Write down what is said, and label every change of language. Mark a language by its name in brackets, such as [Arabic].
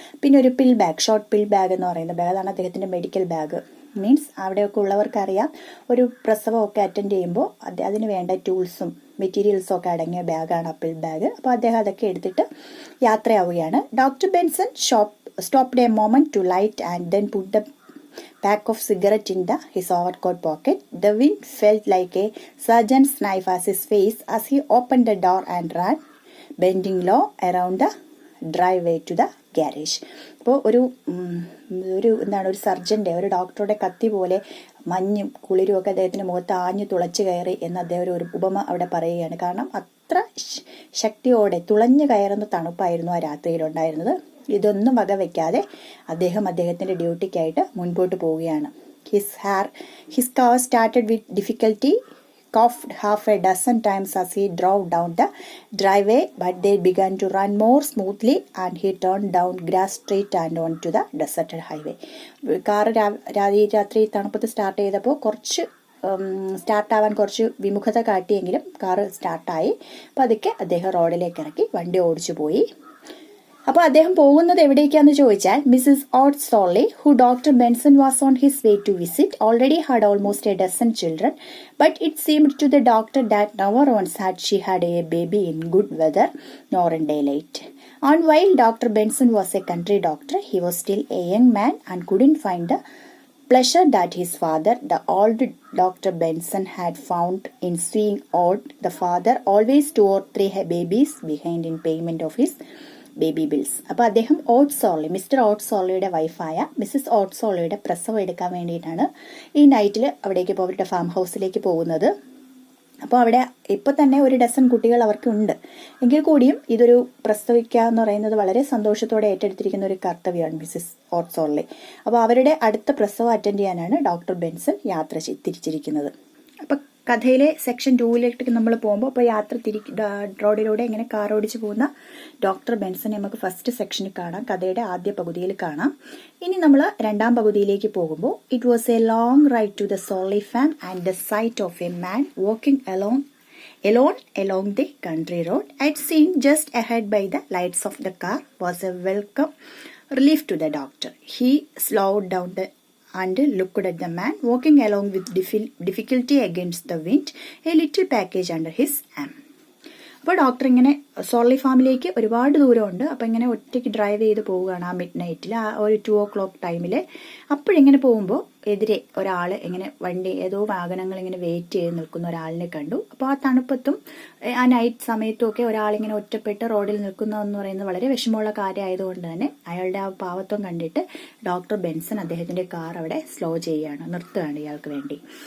[Malayalam] പിന്നെ ഒരു ഷോർട്ട് പിൽ ബാഗ് എന്ന് പറയുന്ന ബാഗ്, അതാണ് അദ്ദേഹത്തിന്റെ മെഡിക്കൽ ബാഗ്. മീൻസ് അവിടെയൊക്കെ ഉള്ളവർക്കറിയാം, ഒരു പ്രസവമൊക്കെ അറ്റൻഡ് ചെയ്യുമ്പോൾ അതിന് വേണ്ട ടൂൾസും മെറ്റീരിയൽസും ഒക്കെ അടങ്ങിയ ബാഗാണ് അപ്പിൾ ബാഗ്. അപ്പോൾ അദ്ദേഹം അതൊക്കെ എടുത്തിട്ട് യാത്രയാവുകയാണ്. [English] Doctor Benson stopped a moment to light and then put the pack of cigarette in his overcoat pocket. The wind felt like a surgeon's knife at his face as he opened the door and ran, bending low around the driveway to the garage. [Malayalam] അപ്പോൾ ഒരു സർജന്റെ, ഒരു ഡോക്ടറുടെ കത്തി പോലെ മഞ്ഞും കുളിരും ഒക്കെ അദ്ദേഹത്തിന്റെ മുഖത്ത് ആഞ്ഞു തുളച്ചു കയറി എന്ന് അദ്ദേഹം ഒരു ഉപമ അവിടെ പറയുകയാണ്. കാരണം അത്ര ശക്തിയോടെ തുളഞ്ഞു കയറുന്ന തണുപ്പായിരുന്നു ആ രാത്രിയിലുണ്ടായിരുന്നത്. ഇതൊന്നും വകവെക്കാതെ അദ്ദേഹത്തിന്റെ ഡ്യൂട്ടിക്കായിട്ട് മുൻപോട്ട് പോവുകയാണ്. [English] His car started with difficulty, coughed half a dozen times as he drove down the driveway, but they began to run more smoothly and he turned down Grass Street and onto the deserted highway. [Malayalam] Car രാത്രി തണുപ്പത്ത് start ചെയ്തപ്പോൾ സ്റ്റാർട്ടാവാൻ കുറച്ച് വിമുഖത കാട്ടിയെങ്കിലും car സ്റ്റാർട്ടായി. പതുക്കെ അദ്ദേഹം റോഡിലേക്ക് ഇറക്കി വണ്ടി ഓടിച്ചു പോയി. അപ്പോൾ അദ്ദേഹം പോകുന്നത് എവിടേക്കാന്ന് ചോദിച്ചാൽ [English] Mrs Ott Sorley, who doctor Benson was on his way to visit, already had almost a dozen children, but it seemed to the doctor that never once had she had a baby in good weather nor in daylight. And while Dr. Benson was a country doctor, he was still a young man and couldn't find the pleasure that his father, the old Dr. Benson, had found in seeing Ott, the father, always 2 or 3 babies behind in payment of his baby bills. [Malayalam] അപ്പോൾ അദ്ദേഹം ഓട്ട് സോർലി, mister ഓട്ട് സോർലിയുടെ വൈഫായ Mrs ഓട്ട് സോർലിയുടെ പ്രസവം എടുക്കാൻ വേണ്ടിയിട്ടാണ് ഈ നൈറ്റിൽ അവിടേക്ക് അവരുടെ farm ഹൗസിലേക്ക് പോകുന്നത്. അപ്പോൾ അവിടെ ഇപ്പോൾ തന്നെ ഒരു ഡസൻ കുട്ടികൾ അവർക്കുണ്ട്. എങ്കിൽ കൂടിയും ഇതൊരു പ്രസവിക്കുക എന്ന് പറയുന്നത് വളരെ സന്തോഷത്തോടെ ഏറ്റെടുത്തിരിക്കുന്ന ഒരു കർത്തവ്യമാണ് മിസ്സിസ് ഓട്ട് സോർലി. അപ്പോൾ അവരുടെ അടുത്ത പ്രസവം അറ്റൻഡ് ചെയ്യാനാണ് ഡോക്ടർ ബെൻസൺ യാത്ര തിരിച്ചിരിക്കുന്നത്. അപ്പം കഥയിലെ സെക്ഷൻ 2 നമ്മൾ പോകുമ്പോൾ ഇപ്പോൾ യാത്ര റോഡിലൂടെ ഇങ്ങനെ കാർ ഓടിച്ച് പോകുന്ന ഡോക്ടർ ബെൻസൺ നമുക്ക് ഫസ്റ്റ് സെക്ഷനിൽ കാണാം, കഥയുടെ ആദ്യ പകുതിയിൽ കാണാം. ഇനി നമ്മൾ രണ്ടാം പകുതിയിലേക്ക് പോകുമ്പോൾ [English] It was a long ride to the Sorley farm and the sight of a man walking alone along the country road. I'd seen just ahead by the lights of the car was a welcome relief to the doctor. He slowed down and looked at the man walking along with difficulty against the wind, a little package under his arm. [Malayalam] അപ്പോൾ doctor ഇങ്ങനെ സോർലി ഫാമിലേക്ക് ഒരുപാട് ദൂരമുണ്ട്. അപ്പോൾ ഇങ്ങനെ ഒറ്റയ്ക്ക് drive ചെയ്ത് പോവുകയാണ് ആ മിഡ് നൈറ്റിൽ, ആ ഒരു 2 o'clock ടൈമിൽ. അപ്പോഴിങ്ങനെ പോകുമ്പോൾ എതിരെ ഒരാൾ ഇങ്ങനെ വണ്ടി ഏതോ വാഹനങ്ങൾ ഇങ്ങനെ വെയിറ്റ് ചെയ്ത് നിൽക്കുന്ന ഒരാളിനെ കണ്ടു. അപ്പോൾ ആ തണുപ്പത്തും ആ നൈറ്റ് സമയത്തും ഒക്കെ ഒരാളിങ്ങനെ ഒറ്റപ്പെട്ട് റോഡിൽ നിൽക്കുന്നതെന്ന് പറയുന്നത് വളരെ വിഷമമുള്ള കാര്യമായതുകൊണ്ട് തന്നെ അയാളുടെ ആ പാവത്വം കണ്ടിട്ട് ഡോക്ടർ ബെൻസൺ അദ്ദേഹത്തിന്റെ കാർ അവിടെ സ്ലോ നിർത്തുകയാണ് ഇയാൾക്ക് വേണ്ടി.